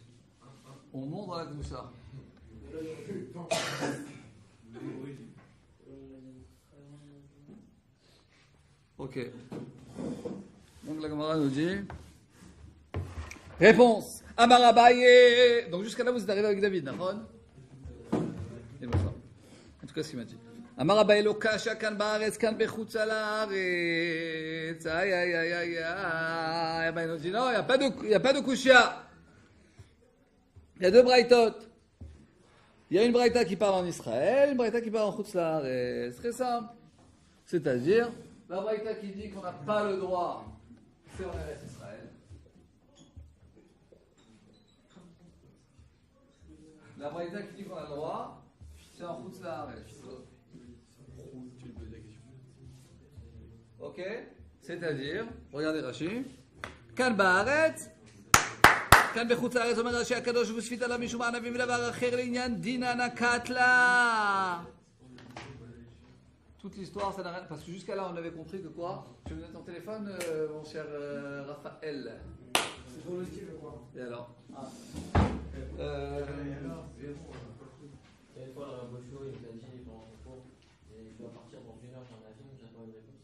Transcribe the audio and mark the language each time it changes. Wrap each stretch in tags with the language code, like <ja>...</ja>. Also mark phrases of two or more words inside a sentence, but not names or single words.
<fr>On monte dans la Gdusha. Ok. Donc la Gemara nous dit. Réponse.</fr> <he>אמר אביי.</he> <fr>Donc jusqu'à là, vous êtes arrivé avec David, Nahon? Et bon, ça. En tout cas, ce qu'il m'a dit.</fr> <he>אמר אביי לא קשה כאן בארץ כאן בחוץ לארץ. Aïe, aïe, aïe, aïe, aïe.</he> <fr>Ben, il nous dit non, il n'y a pas de kushia. Il y a deux braïtot. Il y a une braïta qui parle en Israël, une braïta qui parle en</fr> <he>חוץ לארץ.</he> <fr>C'est très simple. C'est-à-dire, la braïta qui dit qu'on n'a pas le droit, c'est en Eretz Israël. La braïta qui dit qu'on a le droit, c'est en</fr> <he>חוץ לארץ.</he> <fr>Ok? C'est-à-dire, regardez Rashi.</fr> <he>כאן בארץ כאן בחוץ לארץ, אומר רש"י הקדוש ושפית עליו משום ענבים ודבר אחר לעניין דינא נקט לה.</he> <fr>Toute l'histoire, ça n'a rien. Parce que jusqu'à là, on avait compris que quoi? Tu me donnes ton téléphone, mon cher Raphaël. C'est pour le style, je crois. Et alors? Une fois, dans la Bocho, il nous a dit pendant son cours, je dois partir dans une heure, j'ai un avion, j'attends une réponse.</fr>